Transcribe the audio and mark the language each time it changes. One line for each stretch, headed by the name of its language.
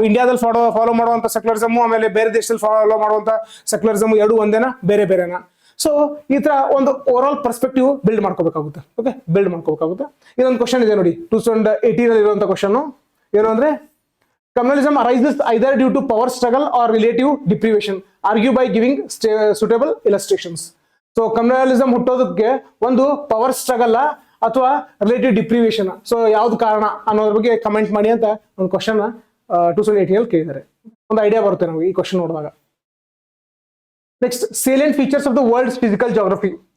Kannada: ಇಂಡಿಯಾದಲ್ಲಿ ಫಾಲೋ ಮಾಡುವಂತ ಸೆಕ್ಯುಲರಿಸಮ್ ಆಮೇಲೆ ಬೇರೆ ದೇಶದಲ್ಲಿ ಫಾಲೋ ಮಾಡುವಂತ ಸೆಕ್ಯುಲರಿಸಮ್ ಎರಡು ಒಂದೇನಾ ಬೇರೆ ಬೇರೆನಾ? ಸೊ ಈ ತರ ಒಂದು ಓವರ್ ಆಲ್ ಪರ್ಸ್ಪೆಕ್ಟಿವ್ ಬಿಲ್ಡ್ ಮಾಡ್ಕೋಬೇಕಾಗುತ್ತೆ, ಓಕೆ ಬಿಲ್ಡ್ ಮಾಡ್ಕೋಬೇಕಾಗುತ್ತೆ. ಇದೊಂದು ಕ್ವಶನ್ ಇದೆ ನೋಡಿ, 2018 ಇರುವಂತ ಕ್ವಶನ್ ಏನು ಅಂದ್ರೆ, communalism
English: arises either due to power struggle or relative deprivation. Argue by giving suitable illustrations.
Kannada: So communalism ಹುಟ್ಟೋದಕ್ಕೆ ಒಂದು ಪವರ್ ಸ್ಟ್ರಗಲ್ ಅಥವಾ ರಿಲೇಟಿವ್ ಡಿಪ್ರಿವೇಶನ್, ಸೊ ಯಾವ್ದು ಕಾರಣ ಅನ್ನೋದ್ರ ಬಗ್ಗೆ ಕಮೆಂಟ್ ಮಾಡಿ ಅಂತ ಒಂದು ಕ್ವಶನ್ 2018 ಕೇಳಿದ್ದಾರೆ. ಒಂದು ಐಡಿಯಾ ಬರುತ್ತೆ ನಮಗೆ ಈ ಕ್ವಶನ್ ನೋಡಿದಾಗ.
English: Next, salient features of the world's physical geography.